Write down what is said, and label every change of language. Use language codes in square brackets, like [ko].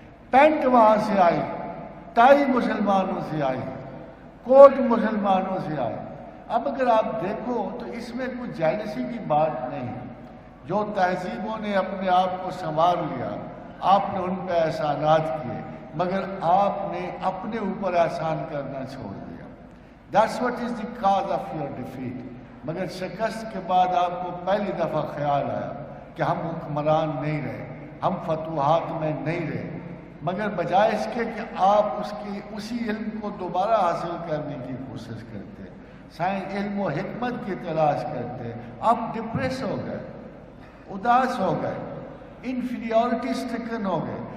[ur] Pant وہاں سے آئی، tie مسلمانوں سے آئی، کوٹ مسلمانوں سے آئی. اب اگر آپ دیکھو تو اس میں کوئی جیلسی کی بات نہیں ہے. جو تہذیبوں نے اپنے آپ کو سنوار لیا، آپ نے ان پہ احسانات کیے، مگر آپ نے اپنے اوپر احسان کرنا چھوڑ دیا. [en] That's what is the cause of your defeat. [ur] مگر شکست کے بعد آپ کو پہلی دفعہ خیال آیا کہ ہم حکمران نہیں رہے، ہم فتوحات میں نہیں رہے، مگر بجائے اس کے کہ آپ اسی علم کو دوبارہ حاصل کرنے کی کوشش کرتے، سائنس علم و حکمت کی تلاش کرتے، آپ ڈپریس ہو گئے، اداس ہو گئے، انفیریورٹی سٹرکن ہو گئے.